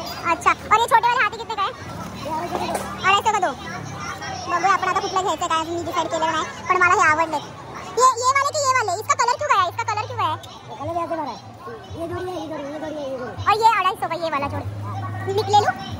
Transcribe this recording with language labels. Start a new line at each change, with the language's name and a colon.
Hindi: अच्छा, और ये छोटे वाले हाथी कितने का है? 250 का 2.
Marathi: बघूया आपण आता कुठला घ्यायचं काय मी डिसाइड केलेलं नाही, पण मला हे आवडले.
Hindi: ये वाले की ये वाले, इसका कलर क्यों है? इसका कलर क्यों है? कलर ऐसे वाला है, ये जोड़ी है, ये जोड़ी है, ये जोड़ी, और ये 250 का ये वाला जोड़ी निकले लो.